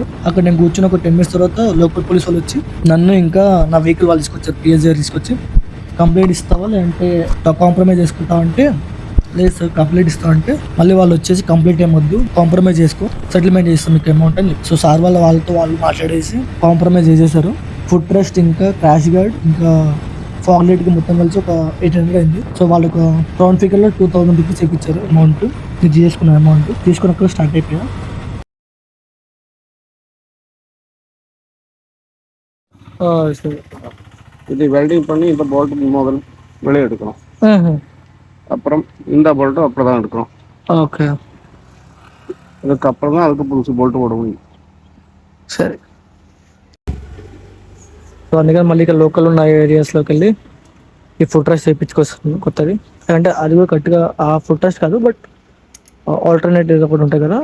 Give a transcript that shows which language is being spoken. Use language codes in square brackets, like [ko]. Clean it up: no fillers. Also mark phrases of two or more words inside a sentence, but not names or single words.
[te] అక్కడ నేను కూర్చుని ఒక 10 minutes తర్వాత [en] local police [te] వాళ్ళు వచ్చి నన్ను ఇంకా నా వెహికల్ వాళ్ళు తీసుకొచ్చారు, పిఎస్ దగ్గర తీసుకొచ్చి కంప్లైంట్ ఇస్తావా లేదంటే కాంప్రమైజ్ చేసుకుంటావా అంటే లేదు సార్ కంప్లైంట్ ఇస్తావా అంటే మళ్ళీ వాళ్ళు వచ్చేసి కంప్లైంట్ ఏమొద్దు కాంప్రమైజ్ చేసుకో, సెటిల్మెంట్ చేస్తాం మీకు అమౌంట్ అని. సో సార్ వాళ్ళతో మాట్లాడేసి కాంప్రమైజ్ చేసేసారు. [en] foot rest [te] ఇంకా [en] crash guard [te] ఇంకా [en] fog lightకి [te] మొత్తం కలిసి ఒక 800 అయింది. సో వాళ్ళకు [en] round figureలో [te] 2000 రూపీస్ ఇప్పించారు అమౌంట్. నేను చేసుకున్న అమౌంట్ తీసుకున్నప్పుడు స్టార్ట్ అయిపోయా. [ta] இது வெல்டிங் பண்ணி இந்த போல்ட் முதல் வெளியே எடுக்கணும். அப்புறம் இந்த போல்ட்டும் அப்புறம் தான் எடுக்கணும். ஓகே, அதுக்கப்புறம் தான் அதுக்கு புதுசு போல்ட்டு போட முடியும். [te] సరే. సో అందుకని మళ్ళీ ఇక్కడ లోకల్ ఉన్న ఏరియాస్లోకి వెళ్ళి ఈ [en] foot rest [te] చేయించుకొస్తుంది కొత్తది. అంటే అది కూడా కరెక్ట్గా ఆ [en] foot rest [te] కాదు, [en] but alternative [te] ఒకటి ఉంటాయి కదా.